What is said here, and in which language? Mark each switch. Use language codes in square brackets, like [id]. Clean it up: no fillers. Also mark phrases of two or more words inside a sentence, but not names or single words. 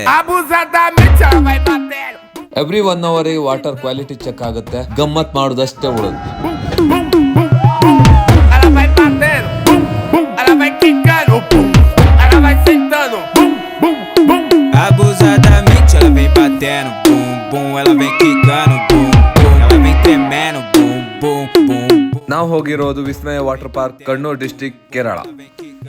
[pt] abusadamente ela vai bater. [en] every 1 hour water quality check [kn] ಆಗುತ್ತೆ. ಗಮ್ಮತ್ ಮಾಡೋದಷ್ಟೇ ಉಳಿದು. [pt] Ela vai batendo, ela vai quicando, ela vai sentando. abusadamente ela vem batendo, bum bum, ela vem quicando, bum bum, ela vem tremendo, bum bum bum. [kn] ನಾವು ಹೋಗಿರೋದು ವಿಸ್ಮಯ ವಾಟರ್ ಪಾರ್ಕ್, ಕಣ್ಣೂರ್ ಡಿಸ್ಟ್ರಿಕ್ಟ್, ಕೇರಳ.